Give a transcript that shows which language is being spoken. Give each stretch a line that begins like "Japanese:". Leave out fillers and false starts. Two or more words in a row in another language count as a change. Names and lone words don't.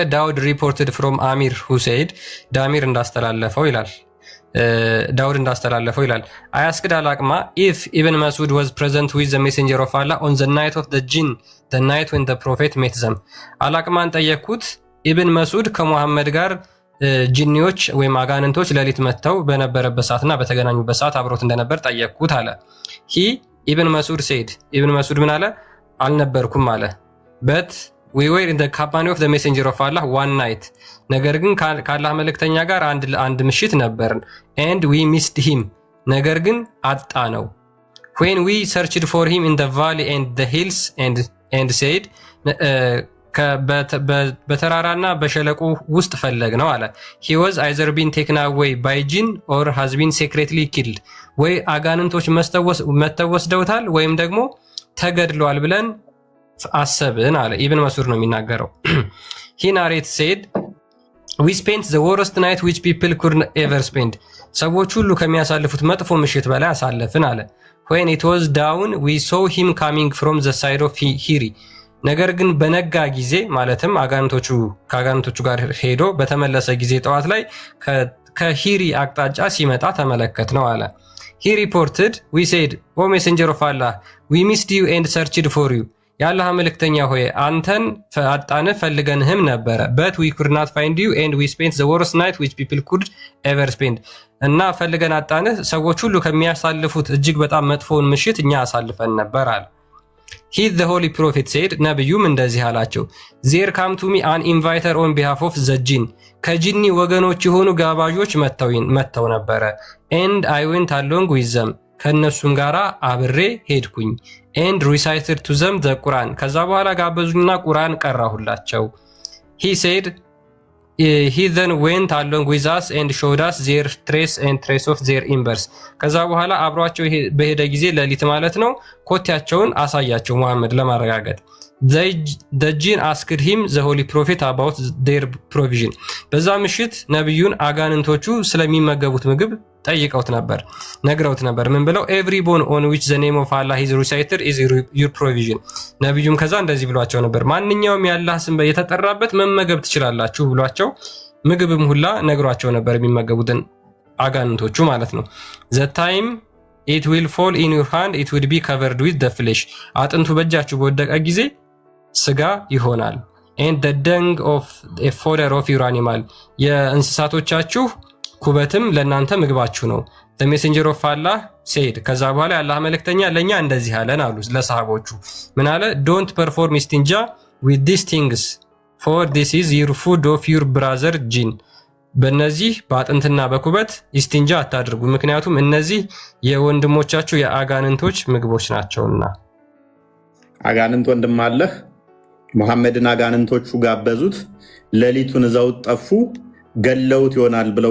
Amharic: ዳውድ
English: reported from
Amharic: አሚር ሁሴይድ ዳሚር እንዳስተላለፈው ይላል። ዳውድ እንዳስተላለፈው ይላል።
English: I asked Alqama if Ibn Masud was present with the Messenger of Allah on the night of the Jinn the night when the Prophet met them።
Amharic: አላቅማን ጠየቅኩት ኢብን መስዑድ ከሙሐመድ ጋር ጂኒዎች ወይም አጋንንቶች ሌሊት መጥተው በነበረበት ሰዓትና በተገናኙበት ሰዓት አብሮት እንደነበር ጠየቅኩት አለ።
English: he Ibn Masud said
Amharic: ኢብን መስዑድ ምን አለ? አልነበርኩም አለ።
English: በት we were in the company of the messenger of Allah one night
Amharic: ነገር ግን ከአላህ መልእክተኛ ጋር አንድ ምሽት ነበርን።
English: and we missed him
Amharic: ነገር ግን አጣ ነው።
English: when we searched for him in the valley and the hills and said
Amharic: በተራራና በሸለቆ ውስጥ ፈለግ ነው አለ።
English: he was either been taken away by jinn or has been secretly killed
Amharic: ወይ አጋንንቶች መተወስደውታል ወይም ደግሞ ተገድሏል ብለን አሰብን አለ። ኢብን መስዑድ ነው የሚናገረው።
English: he narrates said we spent the worst night which people could ever spend
Amharic: ሰዎች ሁሉ ከሚያሳልፉት መጥፎ ምሽት በላይ አሳለፍን አለ።
English: when it was down we saw him coming from the side of hiri ነገር
Amharic: ግን በነጋ ጊዜ ማለትም ከአጋንንቶቹ ጋር ሄዶ በተመለሰ ጊዜ ጠዋት ላይ ከሂሪ አቅጣጫ ሲመጣ ተመለከት ነው አለ።
English: he reported we said o messenger of Allah we missed you and searched for you
Amharic: የአላህ መልእክተኛ ሆይ አንተን አጣንህ ፈልገንህም ነበረ።
English: but we could not find you and we spent the worst night which people could ever spend
Amharic: እና ፈልገን አጣንህ ሰዎች ሁሉ ከሚያሳልፉት እጅግ በጣም መጥፎውን ምሽት እኛ አሳልፈን ነበር አለ።
English: he the holy prophet said
Amharic: ነብዩም እንደዚህ አላቸው
English: there come to me an inviter on behalf of the jinn
Amharic: ከጂኒ ወገኖች የሆኑ ጋባዦች መጥተው ነበረ
English: and I went along with them
Amharic: ከነሱም ጋራ አብሬ ሄድኩኝ
English: and recited to them the Quran
Amharic: ከዛ በኋላ ጋበዙኝና ቁርአን ቀራሁላቸው።
English: he said he then went along with us and showed us their trace of their embers
Amharic: ከዛ በኋላ አብሯቸው በሄደ ጊዜ ሌሊት ማለት ነው ኮቴያቸውን አሳያቸው ሙሐመድ ለማረጋገጥ
English: the jinn asked him the holy prophet about their provision
Amharic: በዛ ምሽት ነብዩን አጋንንቶቹ ስለሚመገቡት ምግብ ጠይቀውት ነበር ነግረውት ነበር ምን ብለው
English: every bone on which the name of Allah is recited is your provision
Amharic: ነብዩም ከዛ እንደዚህ ብሏቸው ነበር ማንኛውም የአላህ ስም የተጠራበት መመገብ ትችላላችሁ ብሏቸው ምግብም ሁላ ነግሯቸው ነበር የሚመገቡትን አጋንንቶቹ ማለት ነው
English: the time it will fall in your hand it would be covered with the flesh
Amharic: አጥንቱ በእጃችሁ በወደቀ ጊዜ ስጋ ይሆናል
English: and the dung of a fodder of your animal
Amharic: የእንስሳቶቻችሁ ኩበትም ለናንተ ምግባችሁ ነው
English: the messenger of Allah said
Amharic: ከዛ በኋላ የአላህ መልእክተኛ ለኛ እንደዚህ አለን አሉ ለሰሃቦቹ ምን አለ
English: don't perform istinja with these things for this is your food of your brother jinn
Amharic: በእነዚህ በአጥንትና በኩበት ኢስቲንጃ አታድርጉ ምክንያቱም እነዚህ የወንድሞቻችሁ የአጋንንቶች ምግቦች ናቸውና አጋንንት ወንድም አለህ መሐመድን አጋንንቶቹ ጋበዙት ሌሊቱን እዛው ጠፉ ገለውት ይሆናል ብለው